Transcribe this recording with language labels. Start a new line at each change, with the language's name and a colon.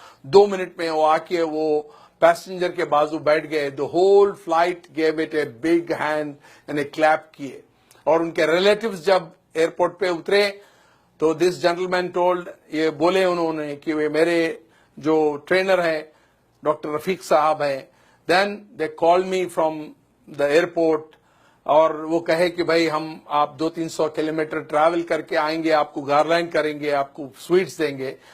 Urdu: 2 minute میں وہ آ کے وہ پیسنجر کے بازو بیٹھ گئے.
English: The whole flight gave it a big hand and a clap
Urdu: کیے. اور ان کے ریلیٹیوز جب ایئرپورٹ پہ اترے تو
English: this gentle told,
Urdu: یہ بولے انہوں نے کہ وہ میرے جو ٹرینر ہے ڈاکٹر رفیق صاحب ہیں.
English: then they call me from the airport,
Urdu: اور وہ کہے کہ بھائی ہم آپ 200-300 کلومیٹر ٹریول کر کے آئیں گے, آپ کو گارلینڈ کریں گے, آپ کو سویٹس دیں گے.